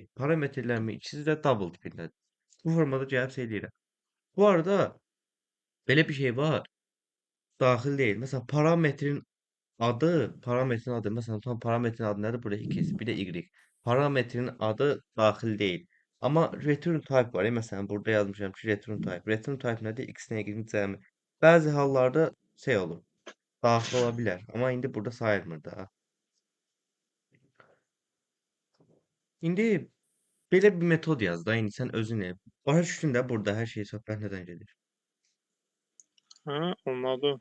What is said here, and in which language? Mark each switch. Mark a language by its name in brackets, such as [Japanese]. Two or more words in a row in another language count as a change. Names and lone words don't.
[Azerbaijani] Parametrlərimin ikisi də double tipindədir. Bu formada gəlib şey eləyirəm. Bu arada belə bir şey var. Daxil deyil. Məsələn, parametrin adı, məsələn, tam parametrin adı nədir? Burada x, bir də y. Parametrin adı daxil deyil. Amma [English] return type [Azerbaijani] var. Məsələn, burada yazmışam ki, [English] return type. Return type [Azerbaijani] nədir? X-in y-in cəmi. Bəzi hallarda şey olur. Daxil ola bilər. Amma indi burada sayılmır da. İndi belə bir metod yaz da. İndi sən özün el. Başa düşdün də burada hər şey söhbət nədən gedir. Ha, anladım.